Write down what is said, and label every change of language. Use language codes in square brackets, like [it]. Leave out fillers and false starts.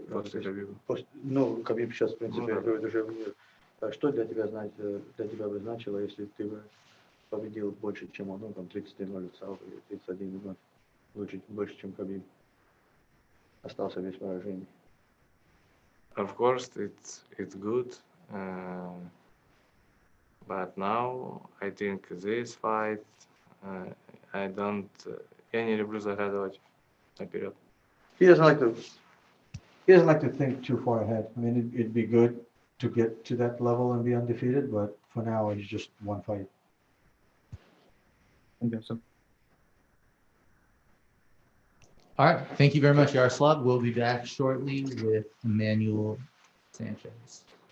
[ru] после Кhabиба. Ну, Кhabиб сейчас, в принципе, выходит уже в мир. Что для тебя бы значило, если ты бы победил больше, чем он, ну, там 33-0 или 31-0, больше, чем Кhabиб, остался без поражений? [en] Of course, it's good, but now I think this fight, I don't. [ru] Я не люблю загадывать наперед. [en] He doesn't like to think too far ahead. I mean, it'd be good to get to that level and be undefeated, but for now, he's just one fight. All right. Thank you very much, Yaroslav. We'll be back shortly with Emmanuel Sanchez.